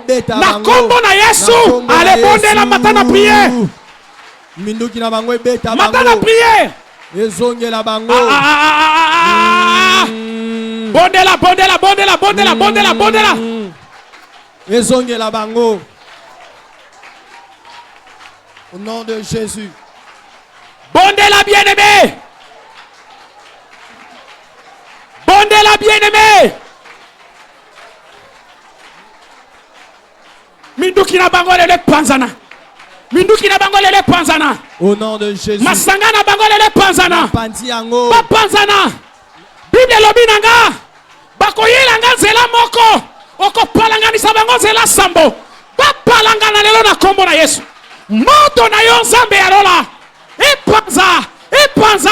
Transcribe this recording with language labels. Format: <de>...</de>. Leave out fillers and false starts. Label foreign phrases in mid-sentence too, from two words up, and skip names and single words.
<ln>Na kombo na Yesu. Ale bondela matana prière. Minduki na bango ebeta bango. Matana prière. Ezongela bango. Bondela, bondela, bondela, bondela, bondela, bondela. Ezongela bango.</ln> <fr>Au nom de Jésus.</fr> <ln>Bondela bien-aimé. Bondela bien-aimé. Minduki na bango lele panzana. Minduki na bango lele panzana.</ln> <fr>Au nom de Jésus.</fr> <ln>Masanga na bango lele panzana. Panziango. Ba panzana. Bible lobi nanga. Bakoyela nga nzela moko. Okopalanganisa bango nzela sambo. Bapalangana lelo na kombo na Yesu. Moto na yo Nzambe ya lola. Epanza. Epanza.</ln>